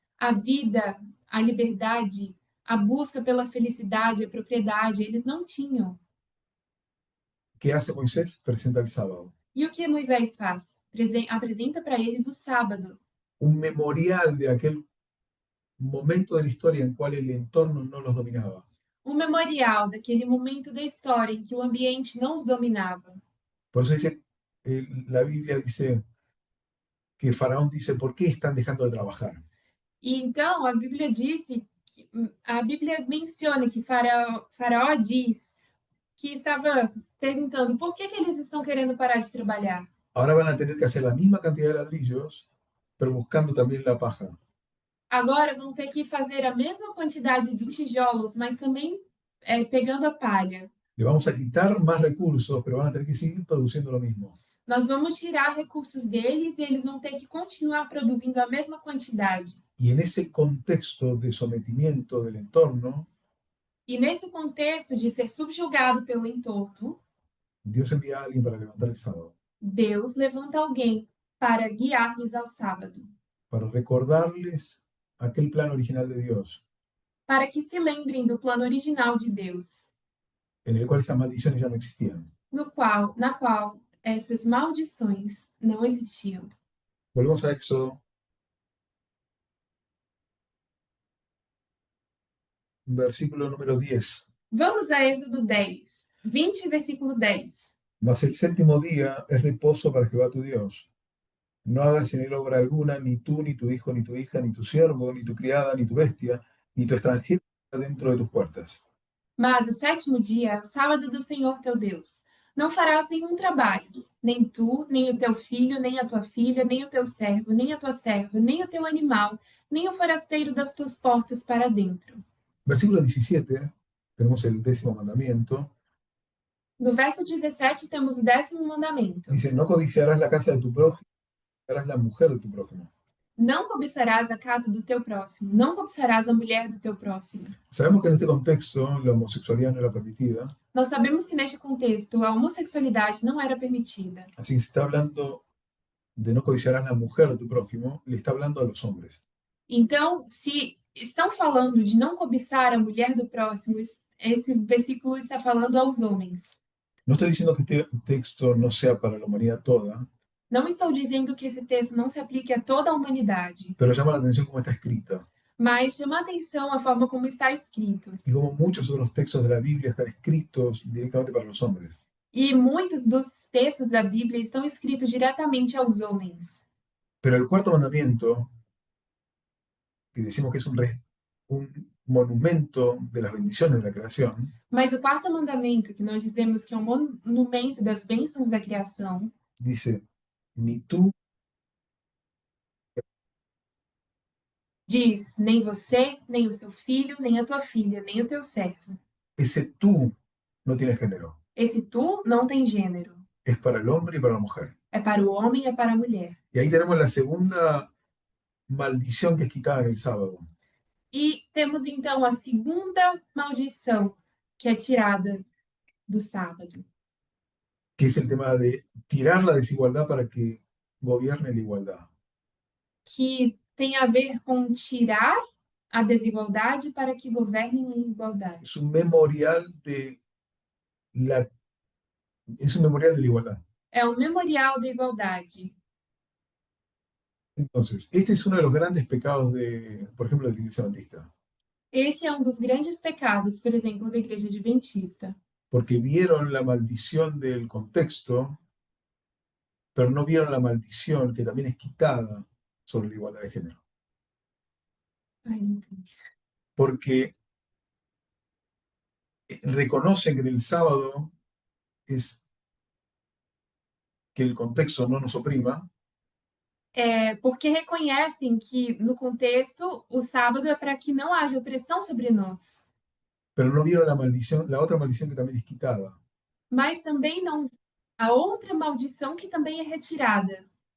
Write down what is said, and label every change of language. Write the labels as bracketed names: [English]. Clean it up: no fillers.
[Portuguese] A vida, a liberdade, a busca pela felicidade, a propriedade, eles não tinham. [Spanish] ¿Qué hace Moisés? Presenta el sábado. [Portuguese] E o que Moisés faz? Apresenta para eles o sábado, [Spanish] Un memorial de aquel momento de la historia en cual el entorno no los dominaba. [Portuguese] um memorial daquele momento da história em que o ambiente não os dominava. [Spanish] Por eso dice, la Biblia dice que Faraón dice, ¿por qué están dejando de trabajar? [Portuguese] E então a Bíblia menciona que Faraó diz que estava perguntando por que eles estão querendo parar de trabalhar. [Spanish] Ahora van a tener que hacer la misma cantidad de ladrillos, pero buscando también la paja. [Portuguese] Agora vão ter que fazer a mesma quantidade de tijolos, mas também pegando a palha. [Spanish] Le vamos a quitar más recursos, pero van a tener que seguir produciendo lo mismo. [Portuguese] Nós vamos tirar recursos deles e eles vão ter que continuar produzindo a mesma quantidade. [Spanish] Y en ese contexto de sometimiento del entorno, [Portuguese] E nesse contexto de ser subjugado pelo entorno, [Spanish] Dios envía a alguien para levantar el sábado, [Portuguese] Deus levanta alguém para guiar-lhes ao sábado, [Spanish] para recordarles aquel plan original de Dios, [Portuguese] para que se lembrem do plano original de Deus, [Spanish] en el cual estas maldiciones ya no existían. [Portuguese] na qual essas maldições não existiam. [Spanish] Volvemos a Éxodo, versículo número 10. [Portuguese] Vamos a Êxodo 10, 20, versículo 10. [Spanish] Mas el séptimo día es reposo para Jehová tu Dios. No hagas en él obra alguna, ni tú, ni tu hijo, ni tu hija, ni tu siervo, ni tu criada, ni tu bestia, ni tu extranjero dentro de tus puertas. [Portuguese] Mas o sétimo dia é o sábado do Senhor teu Deus. Não farás nenhum trabalho, nem tu, nem o teu filho, nem a tua filha, nem o teu servo, nem a tua serva, nem o teu animal, nem o forasteiro das tuas portas para dentro. [Spanish] Versículo 17, tenemos el 10º mandamiento. [Portuguese] No verso 17 temos o 10º mandamento. [Spanish] Dice, no codiciarás la casa de tu prójimo, codiciarás la mujer de tu prójimo. [Portuguese] Não cobiçarás a casa do teu próximo, não cobiçarás a mulher do teu próximo. [Spanish] Sabemos que en este contexto la homosexualidad no era permitida, [Portuguese] Nós sabemos que neste contexto a homossexualidade não era permitida. [Spanish] así que se está hablando de no codiciarás la mujer de tu prójimo, le está hablando a los hombres. [Portuguese] Então, se estão falando de não cobiçar a mulher do próximo, esse versículo está falando aos homens. [Spanish] No estoy diciendo que este texto no sea para la humanidad toda, [Portuguese] Não estou dizendo que esse texto não se aplique a toda a humanidade, [Spanish] pero llama la atención cómo está escrita. [Portuguese] mas chama a atenção a forma como está escrito. [Spanish] Y como muchos otros textos de la Biblia están escritos directamente para los hombres. [Portuguese] E muitos dos textos da Bíblia estão escritos diretamente aos homens. [Spanish] Pero el cuarto mandamiento, que decimos que es un monumento de las bendiciones de la creación, [Portuguese] Mas o quarto mandamento, que nós dizemos que é um monumento das bênçãos da criação, [Spanish] dice, ni tú, [Portuguese] diz: nem você, nem o seu filho, nem a tua filha, nem o teu servo. [Spanish] ese tú no tiene género. [Portuguese] Esse tu não tem gênero. [Spanish] Es para el hombre y para la mujer. [Portuguese] É para o homem e é para a mulher. [Spanish] Y ahí tenemos la segunda maldición que es quitada en el sábado. [Portuguese] E temos então a segunda maldição que é tirada do sábado, [Spanish] Que es el tema de tirar la desigualdad para que gobierne la igualdad. [Portuguese] que tem a ver com tirar a desigualdade para que governem em igualdade. [Spanish] Es un memorial de la igualdad. [Portuguese] É um memorial da igualdade. [Spanish] Entonces, este es uno de los grandes pecados de, por ejemplo, de la Iglesia Adventista, [Portuguese] Este é um dos grandes pecados, por exemplo, da Igreja Adventista, [Spanish] porque vieron la maldición del contexto, pero no vieron la maldición que también es quitada sobre la igualdad de género. [Portuguese] Ai, não entendi. [Spanish] Porque reconocen que en el sábado es que el contexto no nos oprima, [Portuguese] Porque reconhecem que, no contexto, o sábado é para que não haja opressão sobre nós. [Spanish] pero no vieron la maldición, la otra maldición que también es quitada, [Portuguese] Mas também não a outra maldição que também é retirada,